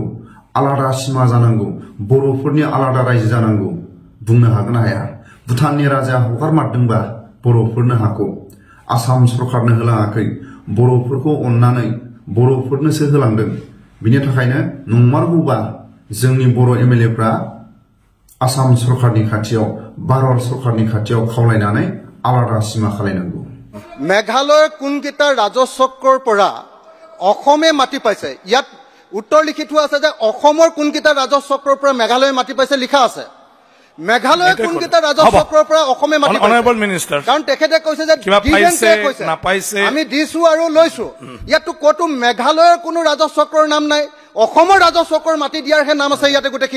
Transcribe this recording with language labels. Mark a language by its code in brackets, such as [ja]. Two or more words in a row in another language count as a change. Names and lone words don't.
[brx] आलादा सिमा जानांगौ बर'फोरनि आलादा रायजो जानांगौ बुंनो हागोन ना हाया भुटाननि राजाया हगारमारदोंबा बर'फोरनो हाखौ आसाम सरकारनो होलाङाखै बर'फोरखौ अननानै बर'फोरनोसो होलांदों बिनि थाखायनो नंमारगौबा जोंनि बर' एमएलएफ्रा आसाम सरकारनि खाथियाव भारत सरकारनि खाथियाव खावलायनानै आलादा सिमा खालायनांगौ [as] मेघालयৰ কোনকেইটা ৰাজহ চক্ৰৰ পৰা অসমে মাটি পাইছে ইয়াত উত্তৰ লিখি থোৱা আছে যে অসমৰ কোনকেইটা ৰাজহ চক্ৰৰ পৰা মেঘালয়ে মাটি পাইছে লিখা আছে মেঘালয় কোনকেইটা ৰাজহ চক্ৰৰ পৰা অসমে মাটি [en] honourable minister [as] কাৰণ তেখেতে কৈছে যে আমি দিছো আৰু লৈছো ইয়াতো কতো মেঘালয়ৰ কোনো ৰাজহ চক্ৰৰ নাম নাই অসমৰ ৰাজহ চক্ৰৰ মাটি দিয়াৰহে নাম আছে ইয়াতে গোটেইখিনি